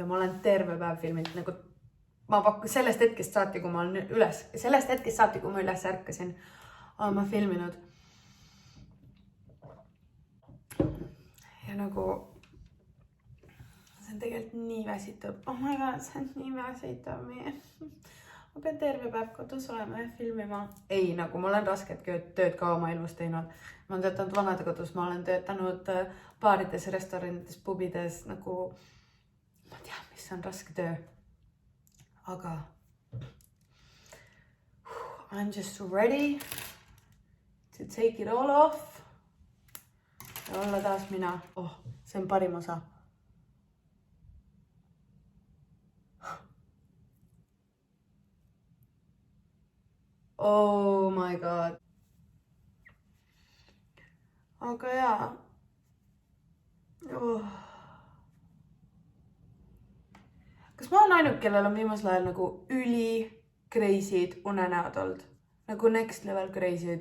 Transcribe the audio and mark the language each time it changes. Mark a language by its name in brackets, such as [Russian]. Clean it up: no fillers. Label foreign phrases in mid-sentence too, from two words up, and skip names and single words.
[Estonian] Ma olen terve päev filminud. Nagu ma pakun sellest hetkest saati, kui ma olen üles. Sellest hetkest saati, kui ma üles ärkasin, olen ma filminud. Ja nagu see on tegelikult nii väsitav. [English] Oh my god, [Estonian] see on nii väsitav. ma pean terve päev kodus olema ja filmima. Ei, nagu ma olen rasket tööd ka oma elus teinud. Ma olen töötanud vanadekodus, ma olen töötanud baarides, restoranides, pubides, nagu ma tean, mis on raske töö. [English] Aga I'm just ready to take it all off [Estonian] ja olla taas mina. Oh, see on parim osa. [English] Oh my god. [Estonian] Aga jaa. Kas ma olen ainult, kellel on viimasel ajal nagu crazy'd unenäod olnud? [English] Nagu next level crazy'd.